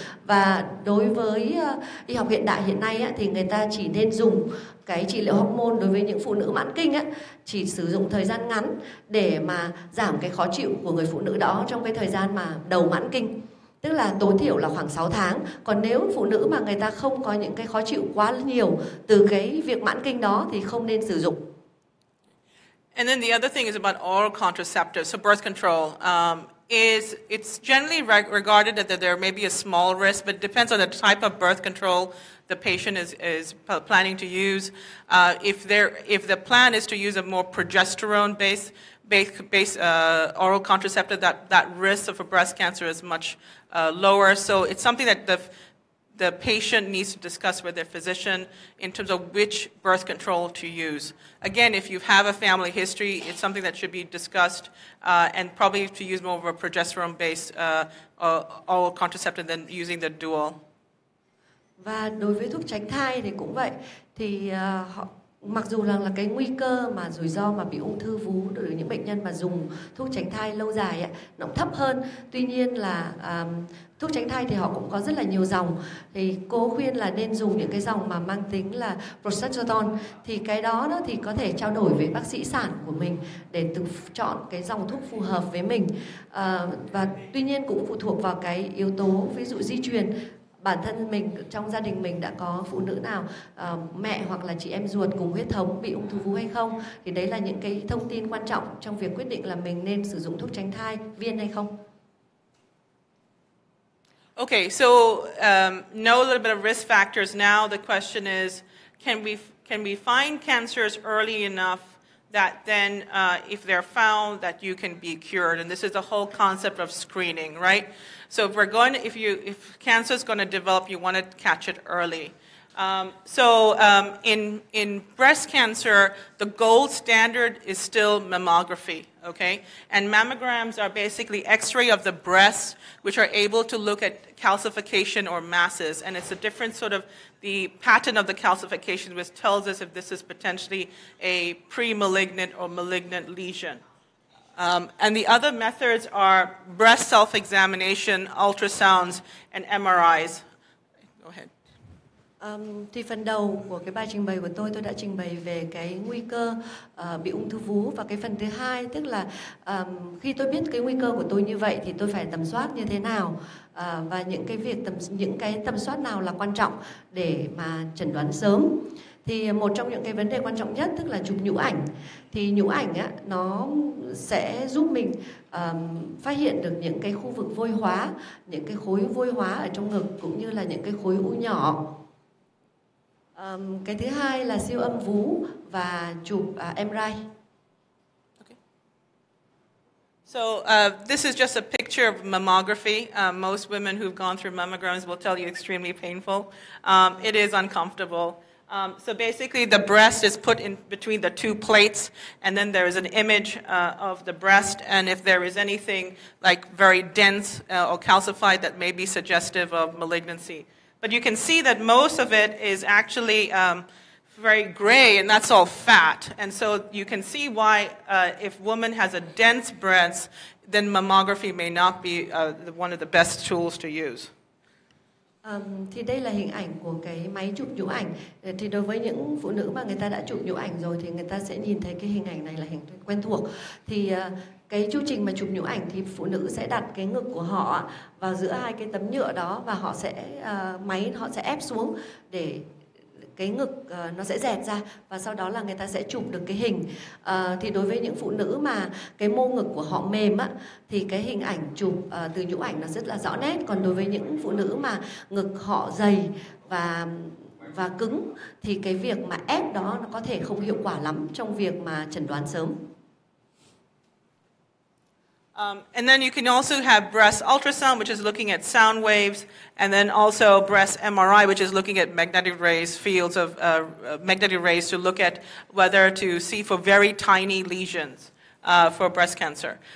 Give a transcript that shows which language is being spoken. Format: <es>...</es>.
<vi>Và đối với y học hiện đại hiện nay thì người ta chỉ nên dùng cái trị liệu hormone đối với những phụ nữ mãn kinh chỉ sử dụng thời gian ngắn để mà giảm cái khó chịu của người phụ nữ đó trong cái thời gian mà đầu mãn kinh, tức là tối thiểu là khoảng 6 tháng. Còn nếu phụ nữ mà người ta không có những cái khó chịu quá nhiều từ cái việc mãn kinh đó thì không nên sử dụng.</vi> <en>And then the other thing is about oral contraceptives, so birth control. It's generally regarded that there may be a small risk, but it depends on the type of birth control the patient is planning to use. If the plan is to use a more progesterone-based oral contraceptive, that risk of a breast cancer is much lower. So it's something that the patient needs to discuss with their physician in terms of which birth control to use. Again, if you have a family history, it's something that should be discussed and probably to use more of a progesterone-based oral contraceptive than using the dual. Và đối với thuốc tránh thai thì cũng vậy. Thì mặc dù là cái nguy cơ mà rủi ro mà bị ung thư vú đối với những bệnh nhân mà dùng thuốc tránh thai lâu dài nó thấp hơn. Tuy nhiên là thuốc tránh thai thì họ cũng có rất là nhiều dòng. Thì cô khuyên là nên dùng những cái dòng mà mang tính là progesterone. Thì cái đó thì có thể trao đổi với bác sĩ sản của mình để tự chọn cái dòng thuốc phù hợp với mình. Và tuy nhiên cũng phụ thuộc vào cái yếu tố ví dụ di truyền. Bản thân mình, trong gia đình mình đã có phụ nữ nào mẹ hoặc là chị em ruột cùng huyết thống bị ung thư vú hay không, thì đấy là những cái thông tin quan trọng trong việc quyết định là mình nên sử dụng thuốc tránh thai viên hay không. Okay, so know a little bit of risk factors now. The question is, can we find cancers early enough that then if they're found that you can be cured? And this is the whole concept of screening, right? So if cancer is going to develop, you want to catch it early. In breast cancer, the gold standard is still mammography, okay? And mammograms are basically X-ray of the breast, which are able to look at calcification or masses. And it's a different sort of the pattern of the calcification, which tells us if this is potentially a pre-malignant or malignant lesion. And the other methods are breast self-examination, ultrasounds, and MRIs. Go ahead.</en> <vi>Thì phần đầu của cái bài trình bày của tôi đã trình bày về cái nguy cơ bị ung thư vú, và cái phần thứ hai tức là khi tôi biết cái nguy cơ của tôi như vậy thì tôi phải tầm soát như thế nào, và những cái tầm soát nào là quan trọng để mà chẩn đoán sớm. Thì một trong những cái vấn đề quan trọng nhất tức là chụp nhũ ảnh. Thì nhũ ảnh nó sẽ giúp mình phát hiện được những cái khu vực vôi hóa, những cái khối vôi hóa ở trong ngực cũng như là những cái khối u nhỏ. Cái thứ hai là siêu âm vú và chụp MRI.</vi> <en>Okay. So this is just a picture of mammography. Most women who've gone through mammograms will tell you extremely painful. It is uncomfortable. So basically the breast is put in between the two plates, and then there is an image of the breast, and if there is anything like very dense or calcified that may be suggestive of malignancy. But you can see that most of it is actually very gray, and that's all fat. And so you can see why if woman has a dense breast, then mammography may not be one of the best tools to use.</en> <vi>Thì đây là hình ảnh của cái máy chụp nhũ ảnh. Thì đối với những phụ nữ mà người ta đã chụp nhũ ảnh rồi thì người ta sẽ nhìn thấy cái hình ảnh này là hình quen thuộc. Thì cái chu trình mà chụp nhũ ảnh thì phụ nữ sẽ đặt cái ngực của họ vào giữa hai cái tấm nhựa đó, và họ sẽ máy họ sẽ ép xuống để cái ngực nó sẽ dẹt ra, và sau đó là người ta sẽ chụp được cái hình. Thì đối với những phụ nữ mà cái mô ngực của họ mềm thì cái hình ảnh chụp từ nhũ ảnh nó rất là rõ nét. Còn đối với những phụ nữ mà ngực họ dày và cứng thì cái việc mà ép đó nó có thể không hiệu quả lắm trong việc mà chẩn đoán sớm.</vi> <en>And then you can also have breast ultrasound, which is looking at sound waves, and then also breast MRI, which is looking at magnetic rays, fields of magnetic rays to look at whether to see for very tiny lesions. for breast cancer.</en>